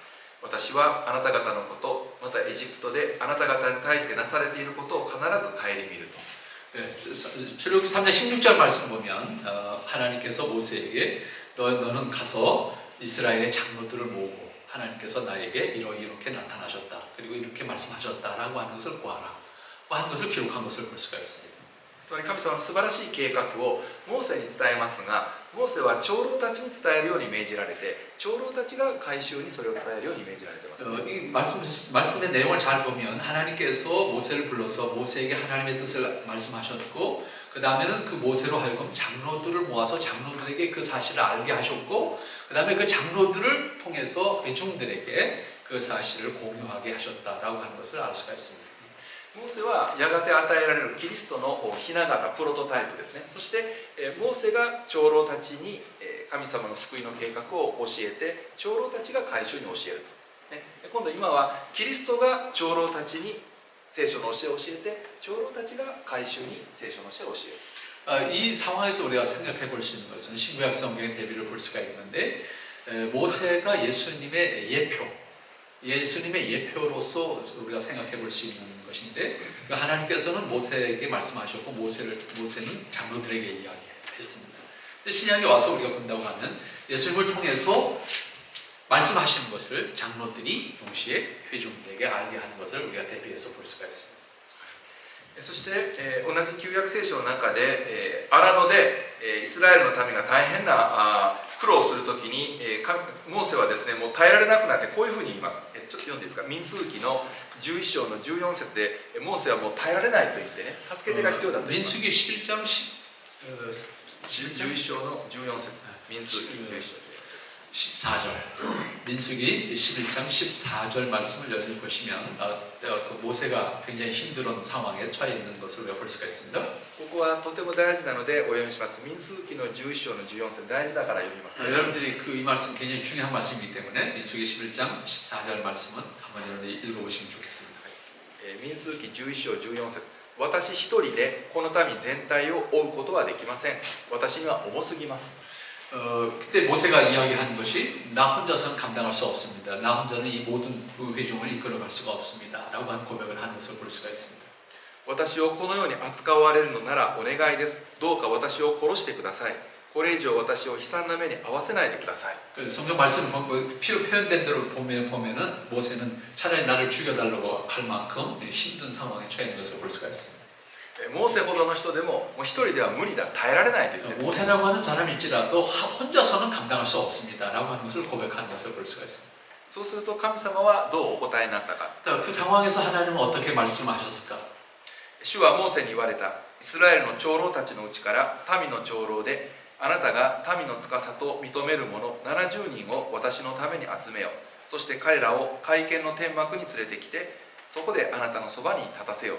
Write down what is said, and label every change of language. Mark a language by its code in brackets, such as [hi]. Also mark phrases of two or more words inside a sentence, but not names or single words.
[ja] 私はあなた方のことまたエジプトであなた方に対してなされていることを必ず顧みると。 [ko] 출애굽기 3장 16절 말씀 보면 하나님께서 모세에게 너는 가서 이스라엘의 장로들을 모으고 하나님께서 나에게 이렇게 나타나셨다 그리고 이렇게 말씀하셨다라고 하는 것을 보아라 하는 것을 기록한 것을 볼 수가 있습니다. [ja] つまり神様の素晴らしい計画をモーセに伝えますがモーセは長老たちに伝えるように命じられて長老たちが改宗にそれを伝えるように命じられています。 [ko] 이 말씀의 내용을 잘 보면 하나님께서 모세를 불러서 모세에게 하나님의 뜻을 말씀하셨고 그 다음에는 그 모세로 하여금 장로들을 모아서 장로들에게 그 사실을 알게 하셨고 그 다음에 그 장로들을 통해서 대중들에게 그 사실을 공유하게 하셨다라고 하는 것을 알 수가 있습니다. [ja] モーセはやがて与えられるキリストの雛形プロトタイプですね。そしてモーセが長老たちに神様の救いの計画を教えて長老たちが改宗に教えると、今度今はキリストが長老たちに聖書の教えを教えて長老たちが改宗に聖書の教えを教える。 [ko] 이 상황에서 우리가 생각해 볼 수 있는 것은 신구약 성경의 대비를 볼 수가 있는데 모세가 예수님의 예표로서 우리가 생각해 볼 수 있는 것인데 하나님께서는 모세에게 말씀하셨고 모세는 장로들에게 이야기했습니다. 신약에 와서 우리가 본다고 하면 예수님을 통해서 말씀하시는 것을 장로들이 동시에 회중들에게 알게 하는 것을 우리가 대비해서 볼 수가 있습니다. [ja] そして、同じ旧約聖書の中で、荒野で、イスラエルの民が大変な苦労するときに、モーセはですね、もう耐えられなくなってこういうふうに言います。ちょっと読んでいいですか。民数記の11章の14節で、モーセはもう耐えられないと言ってね、助け手が必要だと言います。 [ko] 민수기 11장 [ja] 11 章の14節、民数記11章 [ko] 14절. 민수기 11장 14절 말씀을 여러분 보시면 그 모세가 굉장히 힘든 상황에 처해 있는 것을 볼 수가 있습니다. [ja] ここはとても大事なのでお読みします。民数記の11章の14節、大事だから読みます。 [ko] 여러분들이 이 말씀 굉장히 중요한 말씀이기 때문에 민수기 11장 14절 말씀은 한번 여러분들이 읽어보시면 좋겠습니다. [ja] 民数記11章14節、私一人でこの民全体を追うことはできません。私には重すぎます。 [ko] 그때 모세가 이야기한 것이 나 혼자서는 감당할 수 없습니다. 나 혼자는 이 모든 그 회중을 이끌어갈 수가 없습니다. 라고 한 고백을 하는 것을 볼 수가 있습니다. [ja] 私をこのように扱われるのならお願いです。どうか私を殺してください。これ以上私を悲惨な目に遭わせないでください。 [ko] 성경 말씀 표현된 대로 보면은 모세는 차라리 나를 죽여달라고 할 만큼 힘든 상황에 처해 있는 것을 볼 수가 있습니다. [ja] モーセほどの人でももう一人では無理だ、耐えられないと言ってる。 [ko] 모세라고 하는 사람일지라도 혼자서는 감당할 수 없습니다. 라고 하는 것을 고백하는 것을 볼 수가 있습니다. [ja] そうすると神様はどうお答えになったか。 [ko] 그 상황에서 하나님은 어떻게 말씀하셨을까? [ja] 主はモーセに言われた。イスラエルの長老たちのうちから民の長老で、あなたが民の司と認める者70人を私のために集めよ。そして彼らを会見の天幕に連れてきて、そこであなたのそばに立たせよ。